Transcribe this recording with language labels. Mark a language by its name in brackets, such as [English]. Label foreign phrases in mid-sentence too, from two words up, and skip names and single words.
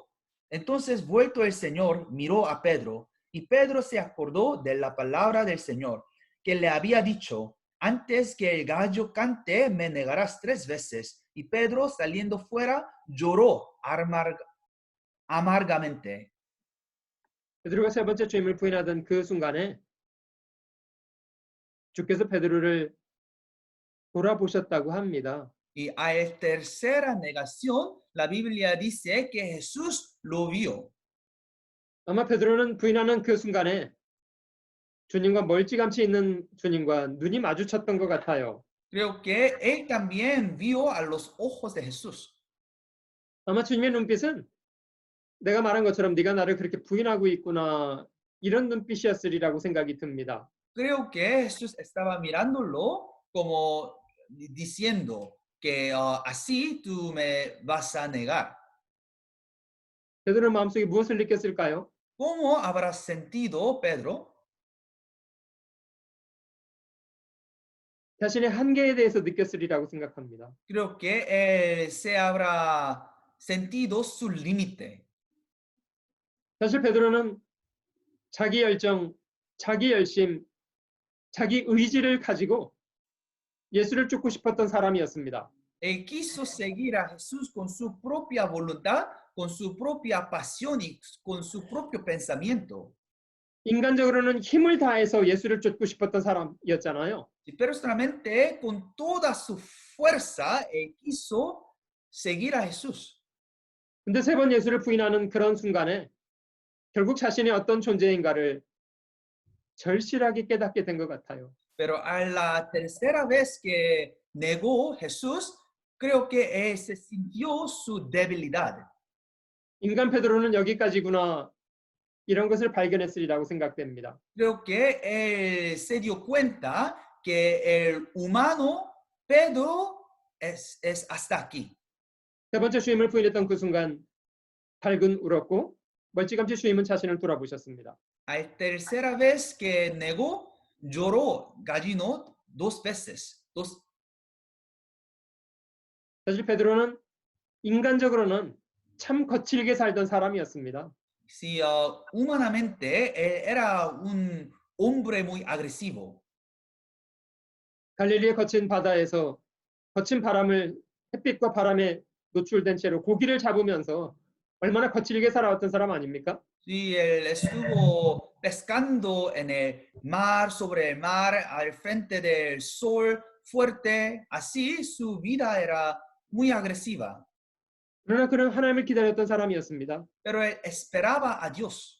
[Spanish] Entonces, vuelto el Señor, miró a Pedro, y Pedro se acordó de la palabra del Señor, que le había dicho, antes que el gallo cante, me negarás 3 veces. Y Pedro, saliendo fuera, lloró amargamente. [Korean] 베드로가 세 번째 주임을 부인하던 그 순간에 주께서 베드로를 돌아보셨다고 합니다. [Spanish] Y a la tercera negación, la Biblia dice que Jesús lo vio. [Korean] 아마 베드로는 부인하는 그 순간에 주님과 멀찌감치 있는 주님과 눈이 마주쳤던 것 같아요. [Spanish] Creo que él también vio a los ojos de Jesús. [Korean] 아마 주님의 눈빛은 내가 말한 것처럼 네가 나를 그렇게 부인하고 있구나 이런 눈빛이었으리라고 생각이 듭니다. [Spanish] Creo que Jesús estaba mirándolo como diciendo que así tú me vas a negar. [Korean] 베드로 마음속에 무엇을 느꼈을까요? [Spanish] ¿Cómo habrás sentido, Pedro? [Korean] 자신의 한계에 대해서 느꼈으리라고 생각합니다. [Spanish] Creo que él se habrá sentido su límite. [Korean] 사실 베드로는 자기 열정, 자기 열심, 자기 의지를 가지고 예수를 쫓고 싶었던 사람이었습니다. [Spanish] Él quiso seguir a Jesús con su propia voluntad, con su propia pasión y con su propio pensamiento. [Korean] 인간적으로는 힘을 다해서 예수를 쫓고 싶었던 사람이었잖아요. [Spanish] Y personalmente, con toda su fuerza, él quiso seguir a Jesús. [Korean] 근데 세 번 예수를 부인하는 그런 순간에 결국 자신이 어떤 존재인가를 절실하게 깨닫게 된 것 같아요. [Spanish] Pero a la tercera vez que negó Jesús, creo que él se sintió su debilidad. [Korean] 인간 베드로는 여기까지구나 이런 것을 발견했으리라고 생각됩니다. [Spanish] Creo que él se dio cuenta que el humano Pedro es hasta aquí. [Korean] 세 번째 주임을 부인했던 그 순간 밝은 울었고 멀찌감치 주임은 자신을 돌아보셨습니다. [Spanish] A la tercera vez que negó, lloró gallino 2 veces. [Korean] 사실 베드로는 인간적으로는 참 거칠게 살던 사람이었습니다. [Spanish] Sí, humanamente él era un hombre muy agresivo. [Korean] 갈릴리의 거친 바다에서 거친 바람을 햇빛과 바람에 노출된 채로 고기를 잡으면서 얼마나 거칠게 살아왔던 사람 아닙니까? [Spanish] Sí, él estuvo pescando en el mar, sobre el mar, al frente del sol fuerte. Así su vida era muy agresiva. [Korean] 그러나 그는 하나님을 기다렸던 사람이었습니다. [Spanish] Pero él esperaba a Dios.